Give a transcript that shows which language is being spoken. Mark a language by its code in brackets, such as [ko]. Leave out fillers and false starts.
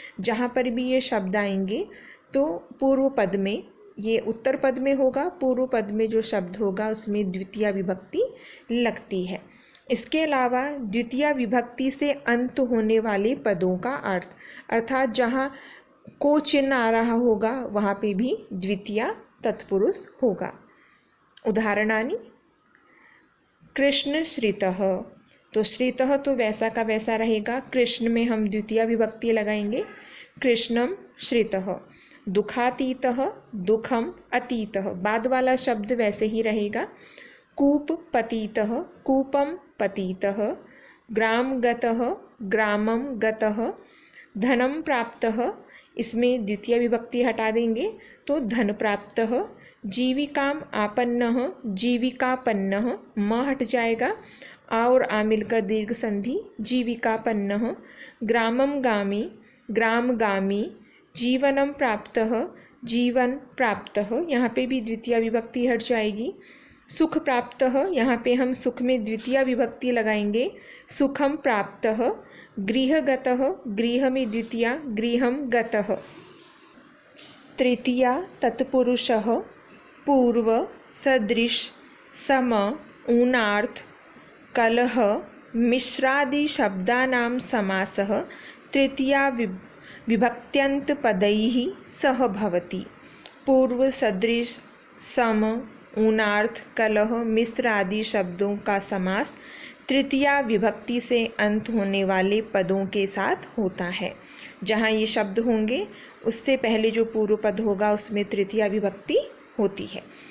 [hi] जहाँ पर भी ये शब्द आएंगे तो पूर्व पद में, ये उत्तर पद में होगा, पूर्व पद में जो शब्द होगा उसमें द्वितीया विभक्ति लगती है। इसके अलावा द्वितीया विभक्ति से अंत होने वाले पदों का अर्थ, अर्थात जहाँ को चिन्ह आ रहा होगा वहाँ पे भी द्वितीया तत्पुरुष होगा। [sa] उदाहरणानि कृष्ण श्रितः। [hi] तो श्रितः तो वैसा का वैसा रहेगा, कृष्ण में हम द्वितीया विभक्ति लगाएंगे, कृष्णम श्रितः। [sa] दुखातीतः, दुखम अतीतः, [hi] बाद वाला शब्द वैसे ही रहेगा। [sa] कूप पतितः, कूपम पतितः। ग्राम गतः, ग्रामम गतः। [hi] धनम प्राप्तः, इसमें द्वितीय विभक्ति हटा देंगे तो धन प्राप्तः। जीविकाम आपन्नः, जीविकापन्नः, म हट जाएगा, आ और आ मिलकर दीर्घ संधि, जीविकापन्नः। [sa] ग्रामम गामी, ग्राम गामी। [hi] जीवनम प्राप्तः, जीवन प्राप्तः, यहाँ पे भी द्वितीय विभक्ति हट जाएगी। सुख प्राप्तः, यहाँ पे हम सुख में द्वितीय विभक्ति लगाएंगे, सुखम प्राप्तः। गृहगतः, गृह में द्वितीया, गृहम गतः। [sa] तृतीया तत्पुरुषः पूर्व, सदृश, सम, ऊनार्थ, कलह, मिश्रादि शब्दानां समासः तृतीया विभक्त्यन्तपदैः सह भवति। [hi] पूर्व, सदृश, सम, ऊनार्थ, कलह, मिश्र आदि शब्दों का समास तृतीया विभक्ति से अंत होने वाले पदों के साथ होता है। जहाँ ये शब्द होंगे उससे पहले जो पूर्व पद होगा उसमें तृतीया विभक्ति होती है।